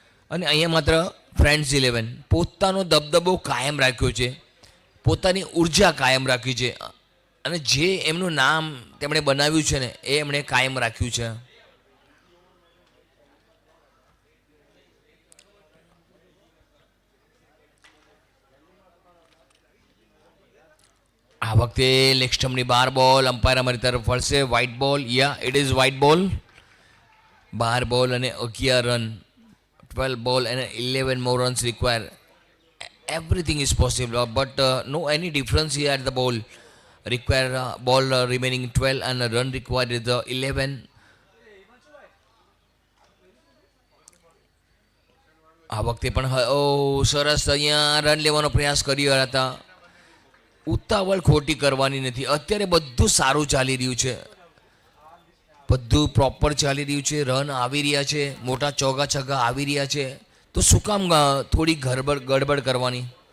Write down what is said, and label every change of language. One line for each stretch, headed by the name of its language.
Gujarati: અને અહીંયા માત્ર ફ્રેન્ડ્સ 11 પોતાનો દબદબો કાયમ રાખ્યો છે, પોતાની ઉર્જા કાયમ રાખી છે અને જે એમનું નામ તેમણે બનાવ્યું છે ને એ એમણે કાયમ રાખ્યું છે. આ વખતે લેગ સ્ટમ્પની 12 બોલ, અમ્પાયર અમારી તરફ વળશે.
English: White ball, યા it is white ball.
Gujarati: 12 બોલ અને 11 run,
English: 12 ball and 11 more runs require. Everything is possible, but no any difference here at the ball. Require ball remaining 12 and a run required is 11.
Gujarati: આ વખતે પણ સરસ અહીંયા રન લેવાનો પ્રયાસ કર્યો હતા. ઉતાવળ ખોટી કરવાની નથી. અત્યારે બધું સારું ચાલી રહ્યું છે, બધું પ્રોપર ચાલી રહ્યું છે, રન આવી રહ્યા છે, મોટા ચોગા છગ્ગા આવી રહ્યા છે, તો શું કામ થોડી ગડબડ કરવાની.